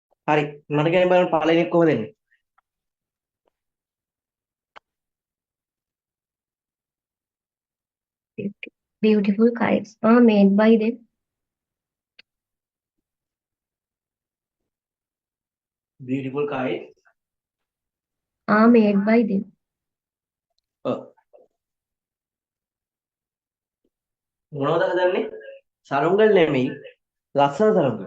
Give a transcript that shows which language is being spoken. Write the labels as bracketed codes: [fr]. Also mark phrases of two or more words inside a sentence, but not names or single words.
[si] හරි. මට කියන්න බලන්න පළවෙනි එක කොහොමද එන්නේ? [en] Beautiful kites are made by them. Beautiful kite. Are made by them. [si] ඔව්. මොනවද හදන්නේ? සරුංගල් නෙමෙයි. ලස්සන සරුංගල්.